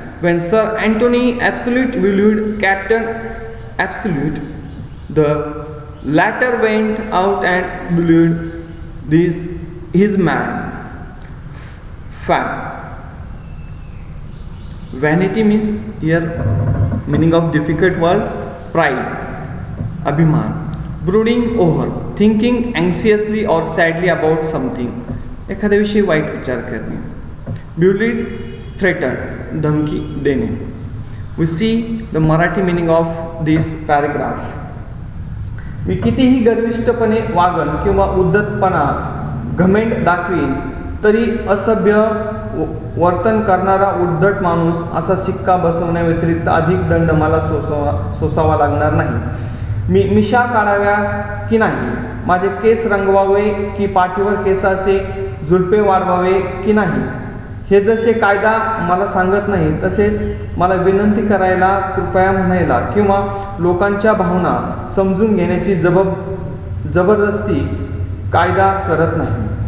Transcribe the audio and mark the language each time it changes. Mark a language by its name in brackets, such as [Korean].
[English] When Sir Anthony Absolute viewed Captain Absolute, the latter went out and viewed his man. Fact. Vanity means here meaning of difficult word, pride, abhiman. Brooding over, thinking anxiously or sadly about something. [Marathi] एखाद्याविषयी वाईट विचार करणे. [English] Bullied, threatened, [Marathi] धमकी देणे. [English] We see the Marathi meaning of this paragraph. [Marathi] मी कितीही गर्विष्ठपणे wagon किंवा उद्धटपणा घमेंड दाखवीन तरी असभ्य वर्तन करणारा उद्धट माणूस असा शिक्का बसवण्याव्यतिरिक्त अधिक दंड मला सोसावा लागणार नाही. मी मिशा काढाव्या की नाही, माझे केस रंगवावे की पाठीवर केसाचे झुलपे वाढवावे की नाही, हे जसे कायदा मला सांगत नाही तसेच मला विनंती करायला, कृपया म्हणायला किंवा लोकांच्या भावना समजून घेण्याची जबरदस्ती कायदा करत नाही.